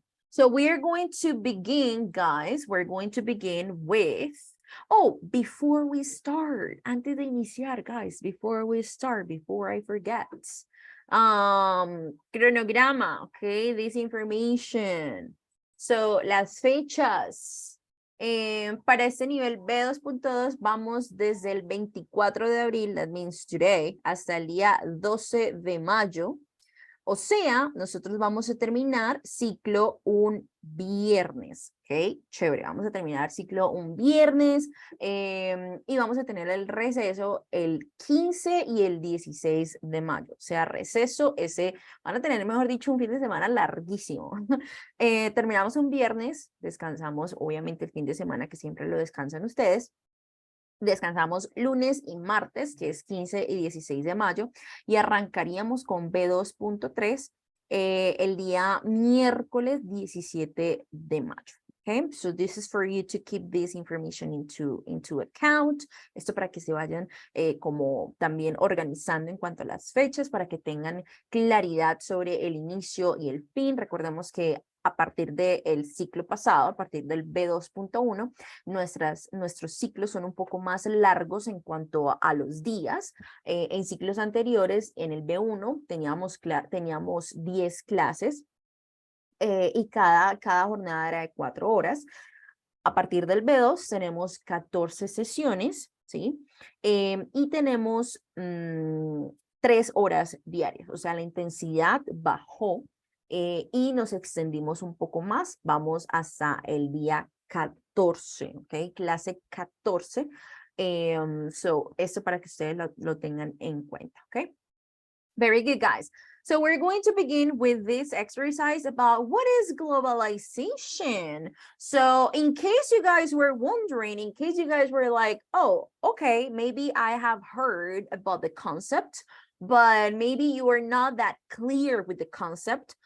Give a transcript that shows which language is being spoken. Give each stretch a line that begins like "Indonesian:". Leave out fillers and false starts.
English: So we are going to begin, guys. We're going to begin with, before we start,
Spanish: antes de iniciar,
English: guys, before we start, before I forget, cronograma, okay, this information.
Spanish: So, las fechas. Para este nivel B2.2 vamos desde el 24 de abril,
English: that means today,
Spanish: hasta el día 12 de mayo. O sea, nosotros vamos a terminar ciclo un viernes, ¿ok? Chévere, vamos a terminar ciclo un viernes y vamos a tener el receso el 15 y el 16 de mayo. O sea, receso van a tener, mejor dicho, un fin de semana larguísimo. Terminamos un viernes, descansamos obviamente el fin de semana que siempre lo descansan ustedes. Descansamos lunes y martes, que es 15 y 16 de mayo, y arrancaríamos con B2.3 el día miércoles 17 de mayo.
English: Okay, so this is for you to keep this information into account.
Spanish: Esto para que se vayan como también organizando en cuanto a las fechas, para que tengan claridad sobre el inicio y el fin. Recordemos que a partir del ciclo pasado, a partir del B2.1, nuestros ciclos son un poco más largos en cuanto a los días. En ciclos anteriores, en el B1, teníamos 10 clases y cada jornada era de 4 horas. A partir del B2 tenemos 14 sesiones, ¿sí? Y tenemos 3 horas diarias, o sea, la intensidad bajó y nos extendimos un poco más, vamos hasta el día 14, ¿ok? Clase 14. So, esto para que ustedes lo tengan en cuenta, ¿ok?
English: Very good, guys. So we're going to begin with this exercise about what is globalization. So in case you guys were wondering, in case you guys were like, oh, okay, maybe I have heard about the concept, but maybe you are not that clear with the concept.